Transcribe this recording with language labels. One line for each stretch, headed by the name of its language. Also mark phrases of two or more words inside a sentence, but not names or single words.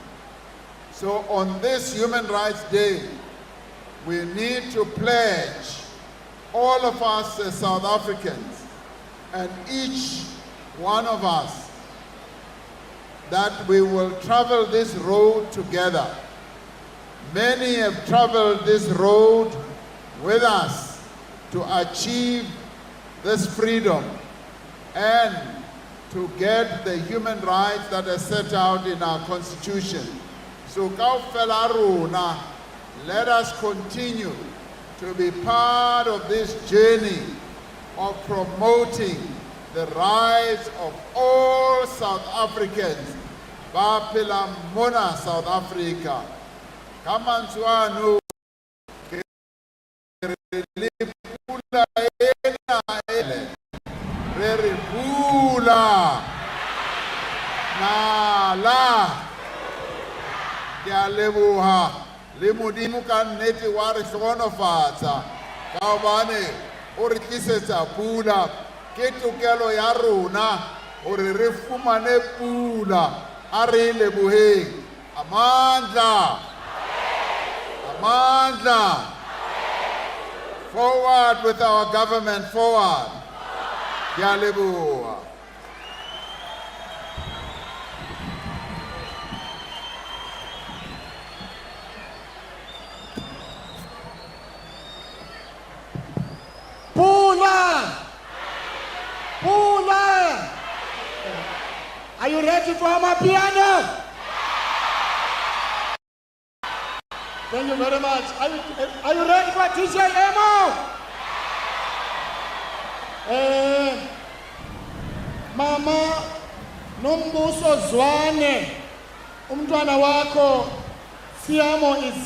English: So on this Human Rights Day, we need to pledge, all of us as South Africans, and each one of us, that we will travel this road together. Many have traveled this road with us to achieve this freedom and to get the human rights that are set out in our Constitution.
Southern Sotho: So kaofela rona,
English: let us continue to be part of this journey of promoting the rights of all South Africans
Southern Sotho: ba phela mona South Africa. Ka mantswe ano ke re pula ena ele re re pula nala ke a leboha le modimo ka nnete wa re hlohonofatsa ka hobane o re tlisetsa pula. Ke tokelo ya rona hore re fumane pula. A re leboheng.
Zulu: Amandla, amandla.
English: Forward with our government, forward.
Southern Sotho: Ke a leboha. Pula! Pula!
English: Are you ready for my piano? Thank you very much. Are you ready for DJ Emo? Mama, Nombuso Zwane,
Zulu: umntwana wako,
English: Siamo is here.